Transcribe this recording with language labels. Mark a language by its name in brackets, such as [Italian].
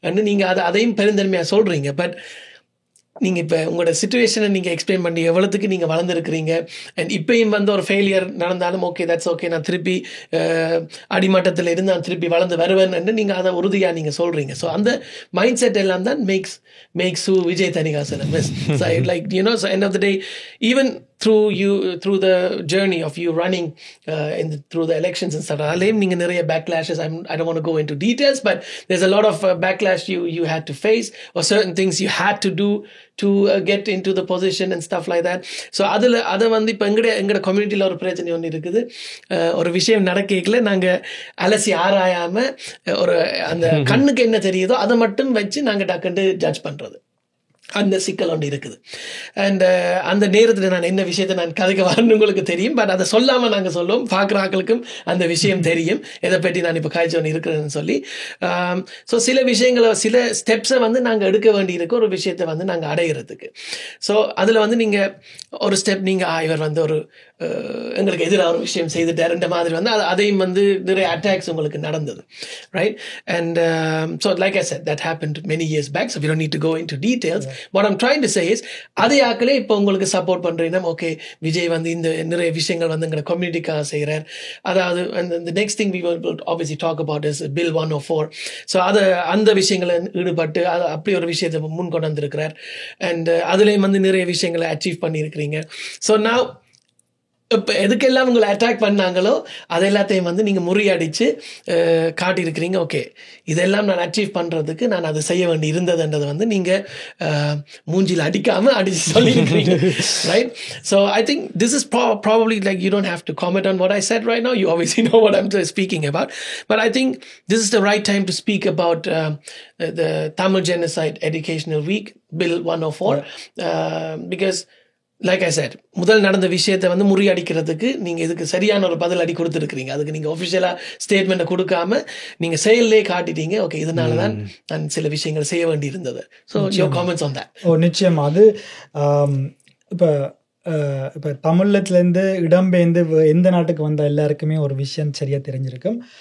[Tamil] நீங்கள் அதையும் பெருந்தன்மையாக சொல்கிறீங்க. பட் நீங்கள் இப்போ உங்களோட சிச்சுவேஷனை நீங்கள் எக்ஸ்பிளைன் பண்ணி எவ்வளோத்துக்கு நீங்கள் வளர்ந்துருக்கிறீங்க. அண்ட் இப்போயும் வந்து ஒரு ஃபெயிலியர் நடந்தாலும் ஓகே தட்ஸ் ஓகே, நான் திருப்பி அடிமட்டத்தில் இருந்து நான் திருப்பி வளர்ந்து வருவேன்னு நீங்கள் அதை உறுதியாக நீங்கள் சொல்கிறீங்க. ஸோ அந்த மைண்ட் செட் எல்லாம் தான் makes you Vijay Thanikasalam. [English] like you know end of the day even through the journey of you running through the elections and stuff, [Tamil] நீங்க நிறைய [English] backlashes. I don't want to go into details, but there's a lot of backlash you had to face, or certain things you had to do to get into the position and stuff like that. [Tamil] So அதை வந்து இப்போ எங்கட கம்யூனிட்டியில் ஒரு பிரச்சனை ஒன்று இருக்குது. ஒரு விஷயம் நடக்கல நாங்கள் அலசி ஆராயாமல் ஒரு அந்த கண்ணுக்கு என்ன தெரியுதோ அதை மட்டும் வச்சு நாங்கள் டக்குன்னு ஜட்ஜ் பண்ணுறது, அந்த சிக்கல் ஒன்று இருக்குது. அண்ட் அந்த நேரத்தில் நான் என்ன விஷயத்தை நான் கதைக்க வரணும்னு உங்களுக்கு தெரியும். பட் அதை சொல்லாமல் நாங்கள் சொல்லுவோம், பார்க்குற ஆக்களுக்கும் அந்த விஷயம் தெரியும் எதை பற்றி நான் இப்போ காய்ச்சி ஒன்று இருக்கிறேன்னு சொல்லி. ஸோ சில விஷயங்களை சில ஸ்டெப்ஸை வந்து நாங்கள் எடுக்க வேண்டியிருக்கு ஒரு விஷயத்தை வந்து நாங்கள் அடையிறதுக்கு. ஸோ அதில் வந்து நீங்கள் ஒரு ஸ்டெப் நீங்கள் இவர் வந்து ஒரு எங்களுக்கு எதிராக ஒரு விஷயம் செய்துட்டாருன்ற மாதிரி வந்து அதையும் வந்து நிறைய அட்டாக்ஸ் உங்களுக்கு நடந்தது, right? [English] And so like I said that happened many years back, so we don't need to go into details. What I'm trying to say is [Tamil] அதே ஆக்களே இப்போ உங்களுக்கு சப்போர்ட் பண்ணுறீங்கன்னா ஓகே விஜய் வந்து இந்த நிறைய விஷயங்கள் வந்து எங்களை கம்யூனிட்டிக்காக செய்கிறார். [English] அதாவது the next thing we will obviously talk about is Bill 104. [Tamil] So அந்த விஷயங்களை ஈடுபட்டு அப்படி ஒரு விஷயத்தை முன் கொண்டு வந்திருக்கிறார். அண்ட் அதுலேயும் வந்து நிறைய விஷயங்களை அச்சீவ் பண்ணியிருக்கிறீங்க. ஸோ now இப்போ எதுக்கெல்லாம் உங்களை அட்டாக் பண்ணாங்களோ அது எல்லாத்தையும் வந்து நீங்கள் முறியடித்து காட்டியிருக்கிறீங்க. ஓகே, இதெல்லாம் நான் அச்சீவ் பண்ணுறதுக்கு நான் அதை செய்ய வேண்டி இருந்ததுன்றதை வந்து நீங்கள் மூஞ்சியில் அடிக்காமல் அடித்து சொல்லியிருக்கிறீங்க. Right? [English] So I think this is probably like you don't have to comment on what I said right now. யூ obviously know what I'm speaking about. But I think this is the right time to speak about the Tamil Genocide Educational Week, Bill 104. Because like I said, [Tamil] முதல் நடந்த விஷயத்தை வந்து முறியடிக்கிறதுக்கு நீங்கள் இதுக்கு சரியான ஒரு பதில் அடி கொடுத்துருக்கிறீங்க. அதுக்கு நீங்கள் ஒஃபிஷியலாக ஸ்டேட்மெண்ட்டை கொடுக்காம நீங்கள் செயல்லே காட்டிட்டீங்க. ஓகே, இதனால தான் நான் சில விஷயங்கள் செய்ய வேண்டி இருந்தது. So your comments on that. நிச்சயமா. அது இப்போ தமிழத்துலேருந்து இடம்பெயர்ந்து எந்த நாட்டுக்கு வந்த எல்லாருக்குமே ஒரு விஷயம் சரியாக தெரிஞ்சிருக்கும்.